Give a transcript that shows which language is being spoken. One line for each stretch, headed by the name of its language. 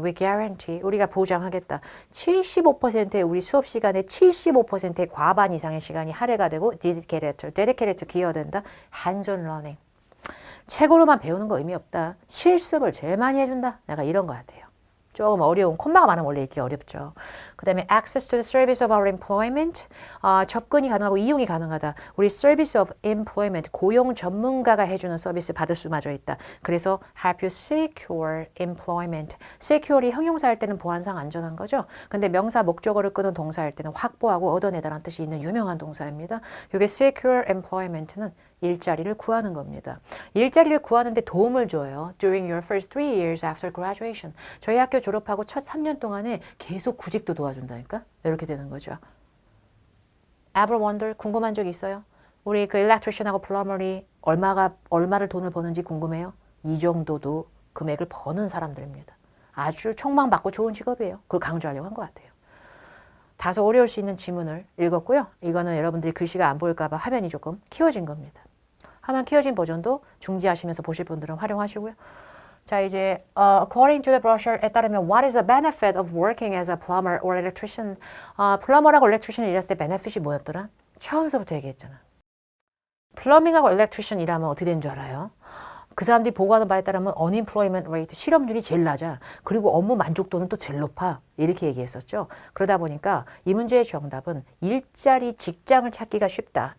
English: We guarantee
Korean: 우리가 보장하겠다. 75%의 우리 수업 시간의 75%의 과반 이상의 시간이 할애가 되고 dedicated to 기여된다.
English: hands-on learning.
Korean: 책으로만 배우는 거 의미 없다. 실습을 제일 많이 해준다. 내가 이런 거 같아요. 조금 어려운 콤마가 많으면 원래 읽기 어렵죠.
English: 그 다음에 access to the service of our employment
Korean: 접근이 가능하고 이용이 가능하다. 우리 service of employment 고용 전문가가 해주는 서비스 받을 수마저 있다. 그래서
English: help you secure employment.
Korean: secure이 형용사 할 때는 보안상 안전한 거죠. 근데 명사 목적어를 끄는 동사 할 때는 확보하고 얻어내다라는 뜻이 있는 유명한 동사입니다. 이게
English: secure employment
Korean: 는 일자리를 구하는 겁니다. 일자리를 구하는데 도움을 줘요.
English: During your first 3 years after graduation.
Korean: 저희 학교 졸업하고 첫 3년 동안에 계속 구직도 도와준다니까? 이렇게 되는 거죠.
English: Ever wonder?
Korean: 궁금한 적 있어요? 우리 그 electrician하고 plumber이 얼마를 돈을 버는지 궁금해요? 이 정도도 금액을 버는 사람들입니다. 아주 촉망받고 좋은 직업이에요. 그걸 강조하려고 한 것 같아요. 다소 어려울 수 있는 지문을 읽었고요. 이거는 여러분들이 글씨가 안 보일까 봐 화면이 조금 키워진 겁니다. 화면 키워진 버전도 중지하시면서 보실 분들은 활용하시고요. 자, 이제
English: according to the brochure에 따르면 what is the benefit of working as a plumber or electrician?
Korean: 플러머라고 electrician 일했을 때 benefit이 뭐였더라? 처음서부터 얘기했잖아. 플러밍하고 electrician 일하면 어떻게 되는 줄 알아요? 그 사람들이 보고하는 바에 따르면 unemployment rate, 실업률이 제일 낮아. 그리고 업무 만족도는 또 제일 높아. 이렇게 얘기했었죠. 그러다 보니까 이 문제의 정답은 일자리, 직장을 찾기가 쉽다.